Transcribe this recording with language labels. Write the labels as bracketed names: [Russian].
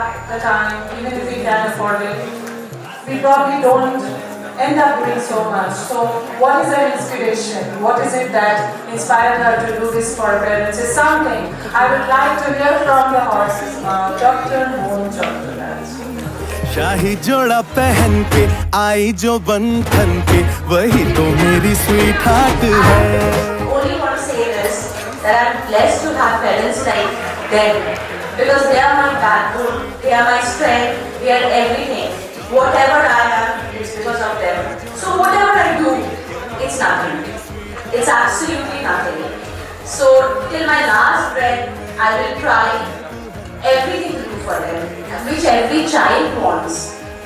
[English] the time, even if we can afford it, we probably don't end up doing so much. So what is her inspiration? What is it that inspired her to do this for her parents is something I would like to hear from the horse's mouth. Dr. Moon Chandra. [Hindi] शाही जोड़ा पहन के आई जो बंधन के वही तो मेरी sweet heart है [English] Only want to say this, that I'm blessed to have parents like them because they are my backbone, they are my strength, they are everything. Whatever I am, it's because of them. So whatever I do, it's nothing. It's absolutely nothing. So till my last breath, I will try everything to do for them, which every child wants.